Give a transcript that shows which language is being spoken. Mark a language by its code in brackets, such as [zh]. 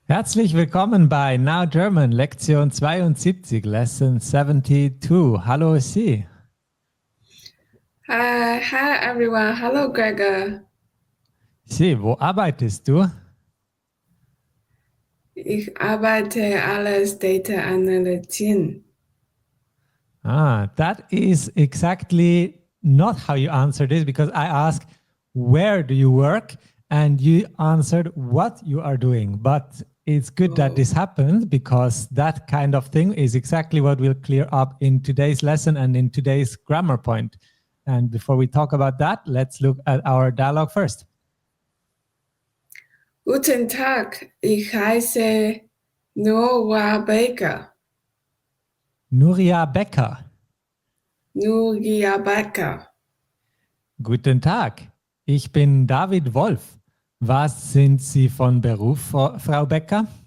[de] Herzlich willkommen bei Now German, Lektion 72, [en] Lesson 72. [de] Hallo Sie. [en] Hi everyone. Hello, Gregor. [de] Sie, wo arbeitest du? Ich arbeite als Data Analystin. [en] That is exactly not how you answered this because I asked, where do you work? And you answered what you are doing. But it's good that this happened because that kind of thing is exactly what we'll clear up in today's lesson and in today's grammar point. And before we talk about that, let's look at our dialogue first. [de] Guten Tag, ich heiße Nora Baker. Nuria Becker. Nuria Baker. Guten Tag, ich bin David Wolf. Was sind Sie von Beruf, Frau Becker?